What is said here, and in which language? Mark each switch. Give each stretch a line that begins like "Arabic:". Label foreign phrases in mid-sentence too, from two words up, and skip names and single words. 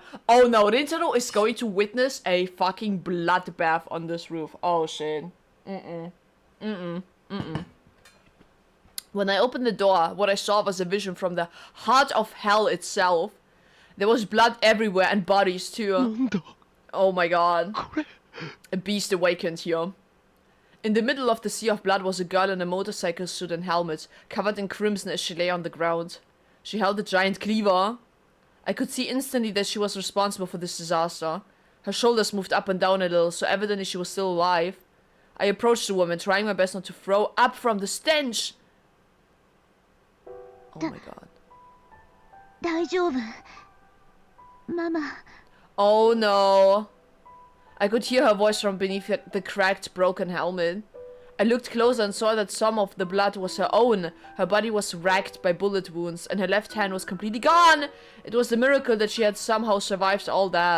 English: Oh no, Rintaro is going to witness a fucking bloodbath on this roof. Oh shit. When I opened the door, what I saw was a vision from the heart of hell itself. There was blood everywhere and bodies too.
Japanese: なんだ
English: Oh my god.
Japanese: これ
English: A beast awakened here. In the middle of the sea of blood was a girl in a motorcycle suit and helmet, covered in crimson as she lay on the ground. She held a giant cleaver. I could see instantly that she was responsible for this disaster. Her shoulders moved up and down a little, so evidently she was still alive. I approached the woman, trying my best not to throw up from the stench. Oh my god.
Japanese: 大丈夫ママ
English: Oh no. I could hear her voice from beneath the cracked, broken helmet. I looked closer and saw that some of the blood was her own. Her body was racked by bullet wounds, and her left hand was completely gone. It was a miracle that she had somehow survived all that.